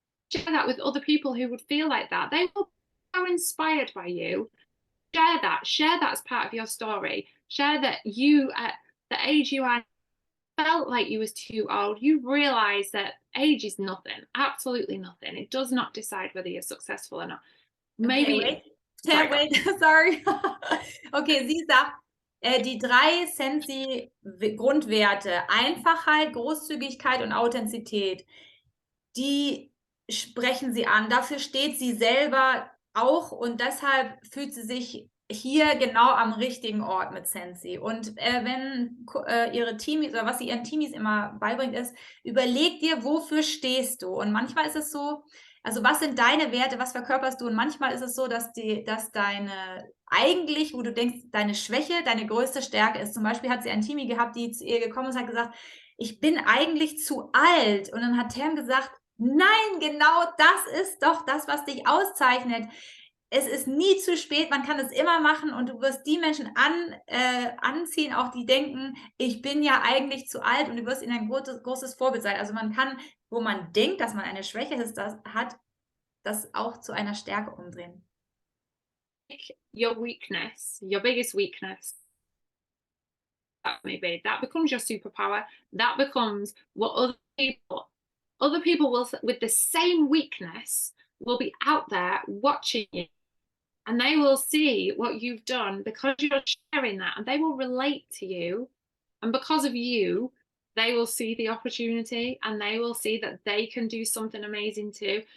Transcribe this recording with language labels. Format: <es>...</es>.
<en>Share that with other people who would feel like that. They will be so inspired by you. Share that as part of your story. Share that you, at the age you are, felt like you was too old. You realize that age is nothing, absolutely nothing. It does not decide whether you're successful or not. Maybe. Okay, wait. Sorry.</en> <de>Okay, sie sagt, die 3 Sensi-Grundwerte, Einfachheit, Großzügigkeit und Authentizität, die sprechen sie an. Dafür steht sie selber auch und deshalb fühlt sie sich hier genau am richtigen Ort mit Sensi. Und wenn ihre Teamies oder was sie ihren Teamies immer beibringt, ist, überleg dir, wofür stehst du? Und manchmal ist es so, also was sind deine Werte, was verkörperst du? Und manchmal ist es so, dass deine eigentlich, wo du denkst, deine Schwäche, deine größte Stärke ist. Zum Beispiel hat sie ein Teamie gehabt, die zu ihr gekommen ist und hat gesagt, ich bin eigentlich zu alt. Und dann hat Tam gesagt, nein, genau das ist doch das, was dich auszeichnet. Es ist nie zu spät, man kann es immer machen und du wirst die Menschen anziehen, auch die denken, ich bin ja eigentlich zu alt, und du wirst ihnen ein großes Vorbild sein. Also man kann, wo man denkt, dass man eine Schwäche hat, das auch zu einer Stärke umdrehen.</de> <en>Your weakness, your biggest weakness, that may be, that becomes your superpower. That becomes what other people will, with the same weakness, will be out there watching you, and they will see what you've done because you're sharing that, and they will relate to you, and because of you, they will see the opportunity, and they will see that they can do something amazing too.</en>